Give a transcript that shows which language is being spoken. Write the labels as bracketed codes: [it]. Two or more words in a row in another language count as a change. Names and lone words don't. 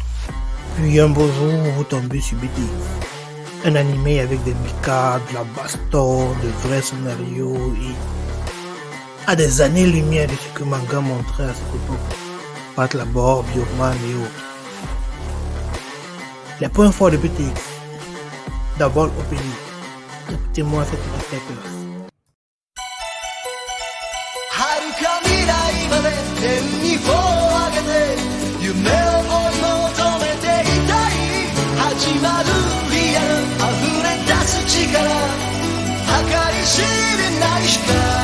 [fr] Puis un beau jour, vous tombez sur BTX. Un animé avec des mechas, de la baston, de vrais scénarios et à des années-lumière de ce que manga montrait à cette époque. Pat Labor, Bioman et autres. Les points forts de BTX. D'abord l'opening. Écoutez-moi cette masterclass. [ja] 遥か未来まで天に帆を上げて夢を追い求めていたい始まるリアル溢れ出す力計り知れない光